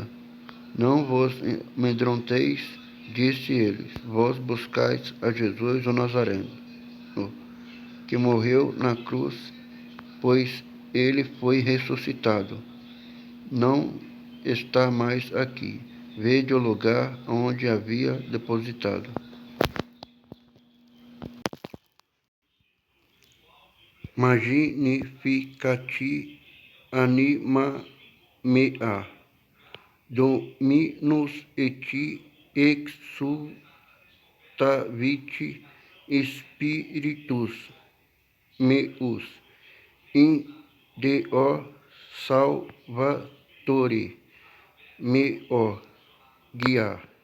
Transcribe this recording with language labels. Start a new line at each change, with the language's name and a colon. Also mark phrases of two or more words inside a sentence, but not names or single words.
Portuguese: Não vos amedronteis, disse eles, vós buscais a Jesus o Nazareno, que morreu na cruz, pois ele foi ressuscitado. Não está mais aqui. Vede o lugar onde havia depositado.
Latin: Magnificati anima mea, Dominus et exultavit spiritus meus, in Deo Salvatore meo guia.